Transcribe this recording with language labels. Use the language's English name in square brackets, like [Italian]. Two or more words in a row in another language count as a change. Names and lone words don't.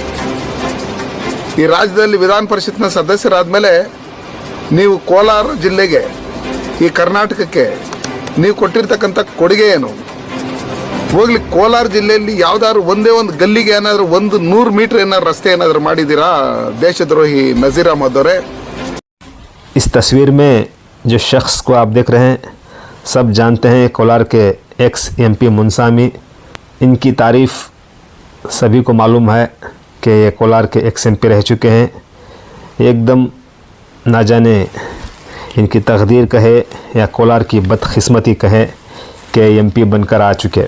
[Kannada] ಈ ರಾಜ್ಯದಲ್ಲಿ ವಿಧಾನ ಪರಿಷತ್ನ ಸದಸ್ಯರಾದಮೇಲೆ ನೀವು ಕೋಲಾರ ಜಿಲ್ಲೆಗೆ, ಈ ಕರ್ನಾಟಕಕ್ಕೆ ನೀವು ಕೊಟ್ಟಿರ್ತಕ್ಕಂಥ ಕೊಡುಗೆ ಏನು? ಹೋಗ್ಲಿ, ಕೋಲಾರ ಜಿಲ್ಲೆಯಲ್ಲಿ ಯಾವ್ದಾದ್ರು ಒಂದೇ ಒಂದು ಗಲ್ಲಿಗೆ ಏನಾದರೂ 100 ಮೀಟರ್ ಏನಾದ್ರು ರಸ್ತೆ ಏನಾದರೂ ಮಾಡಿದ್ದೀರಾ ದೇಶದ್ರೋಹಿ ನಜೀರ್ ಅಹಮದ್ ಅವರೇ? [Hindi] इस तस्वीर में जो शख्स को आप देख रहे हैं सब जानते हैं, कोलार के [English] ex MP [Hindi] मुंसामी। इनकी तारीफ़ सभी को मालूम है कि ये कोलार के [English] ex MP [Hindi] रह चुके हैं। एकदम ना जाने इनकी तकदीर कहे या कोलार की बदकिस्मती कहे कि एमपी बनकर आ चुके।